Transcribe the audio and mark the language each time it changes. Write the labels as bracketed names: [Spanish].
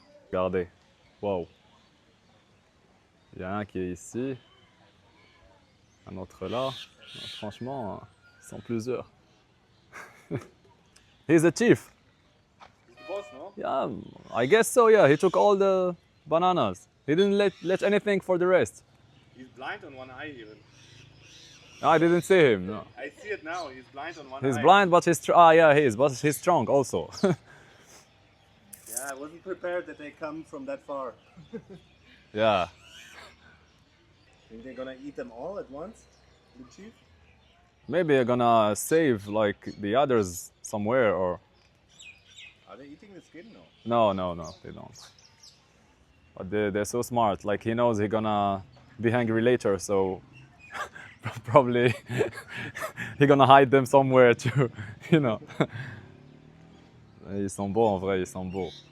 [French] Regardez. Wow. Il y a un qui est ici. Un autre là. Franchement, ils sont plusieurs. [English] He's a chief. Boss, no? Yeah, I guess so, yeah. He took all the bananas. He didn't let anything for the rest. He's blind on one eye even. I didn't see him. No. I see it now. He's blind on one eye. He's blind, but he is, but he's strong also. Yeah, I wasn't prepared that they come from that far. Yeah. Think they're gonna eat them all at once, the chief? Maybe they're gonna save like the others somewhere or. Are they eating the skin? No. No, they don't. But they're so smart. Like he knows he's gonna be hungry later, so probably he's gonna hide them somewhere too, you know. [French] Ils sont beaux en vrai, ils sont beaux.